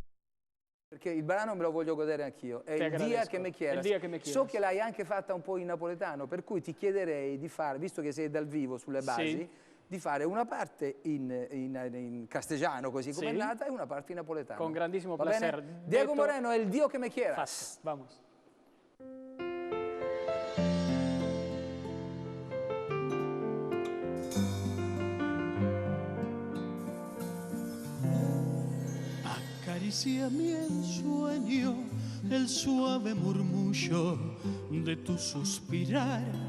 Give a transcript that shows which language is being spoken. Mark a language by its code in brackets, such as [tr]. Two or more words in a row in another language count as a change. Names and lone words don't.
[it] Perché il brano me lo voglio godere anch'io, è il dia che me quieras. So che l'hai anche fatta un po' in napoletano, per cui ti chiederei di fare, visto che sei dal vivo sulle basi, di fare una parte in castellano, così come è nata, e una parte in napoletano. Con grandissimo piacere. Diego Moreno, è il Dio che me quieras. [es] Vamos. Acaricia mi ensueño el suave murmullo de tu suspirar.